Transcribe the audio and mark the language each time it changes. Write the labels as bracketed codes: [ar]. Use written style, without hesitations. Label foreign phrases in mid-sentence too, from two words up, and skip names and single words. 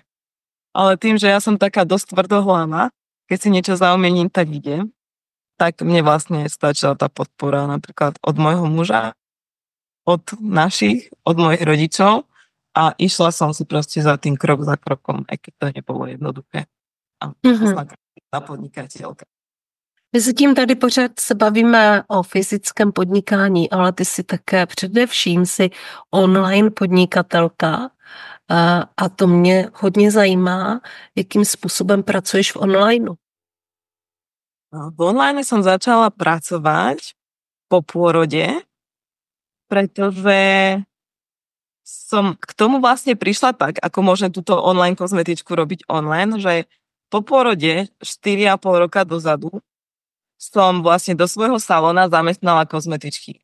[sk] Ale tým, že ja som taká dosť tvrdohlava, keď si niečo zaumením, tak idem, tak mne vlastne stačila tá podpora napríklad od môjho muža, od mojich rodičov a išla som si proste za tým krok za krokom, aj keď to nebolo jednoduché. A na podnikateľka. [cs] My se tím tady pořád se bavíme o fyzickém podnikání, ale ty si také především si online podnikatelka a to mě hodně zajímá, jakým způsobem pracuješ v onlineu. [sk] V online som začala pracovať po pôrode, pretože som k tomu vlastne prišla tak, ako môžem túto online kozmetičku robiť online, že po pôrode 4,5 roka dozadu som vlastne do svojho salóna zamestnala kozmetičky.